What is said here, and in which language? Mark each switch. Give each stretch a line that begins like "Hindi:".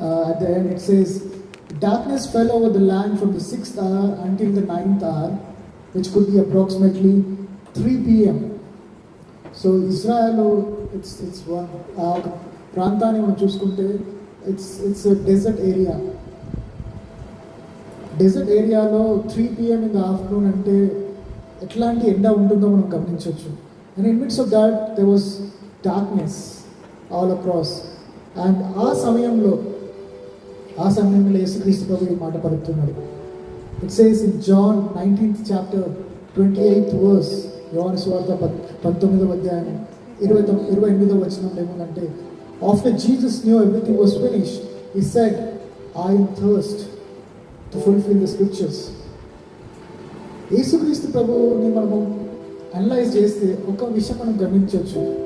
English: At the end it says, darkness fell over the land from the 6th hour until the 9th hour, which could be approximately 3 p.m. So Israel, it's one
Telugu: ప్రాంతాన్ని మనం చూసుకుంటే
English: it's a desert area.
Telugu: Dessert ఏరియాలో 3 p.m.
English: in the afternoon
Telugu: అంటే ఎట్లాంటి ఎండ ఉంటుందో మనం గమనించవచ్చు.
English: And in midst of that there was darkness all across.
Telugu: And ఆ సమయంలో యేసుక్రీస్తు ప్రభు ఈ మాట పలుకుతున్నాడు.
English: It says in John 19th chapter 28th verse,
Telugu: యోహాను సువార్త 19వ అధ్యాయం 28వ వచనంలో ఏముందంటే,
English: after Jesus knew everything was finished, he said, I am thirst, to fulfill the scriptures.
Telugu: యేసుక్రీస్తు ప్రభువుని మనము అనలైజ్ చేస్తే ఒక విషయం మనం గమనించవచ్చు.